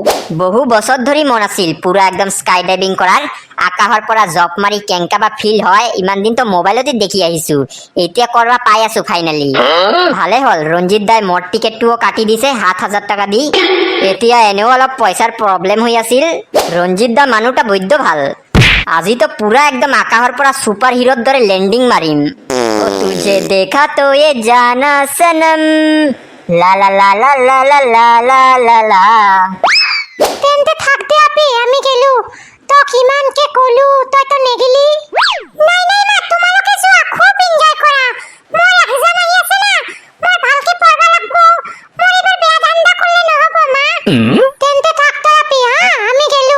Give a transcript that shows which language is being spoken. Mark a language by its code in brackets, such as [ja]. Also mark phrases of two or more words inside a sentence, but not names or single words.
[as] বহু বছৰ ধৰি মন আছিল পুৰা একদম [en] sky diving [as] কৰাৰ, আকাশৰ পৰা জপ মাৰি কেংকা বা ফিল হয় ইমান দিন তো মোবাইলতে দেখি আহিছো, এতিয়া কৰবা পাই আছো ফাইনেলি। ভালে হ'ল ৰঞ্জিত দাই মোৰ টিকেটটোও কাটি দিছে 7,000 টকা দি। এতিয়া এনেও অলপ পইচাৰ প্ৰব্লেম হৈ আছিল। ৰঞ্জিত দা মানুহটা বৈদ্য ভাল, আজি তো পুৰা একদম আকাশৰ পৰা সুপাৰ হিৰোৰ দৰে লেণ্ডিং মাৰিম। [hi] ओ तुझे देखा तो ये जाना सनम, লা লা লা লা লা লা লা লা লা লা। [as] তেন্তে থাক দে আপি, আমি গেলো। তই কিমানকে কলো, তই তো নেগিলি। নাই নাই মা, তোমালোকে যোৱা, খুব এনজয় কৰা। মোৰ এক্সাম আহি আছে না, মই ভালকে পঢ়বা লাগব। মোৰ এবাৰ বেয়া ধান্দা করলে নহব মা। তেন্তে থাক তই আপি, হা আমি গেলো।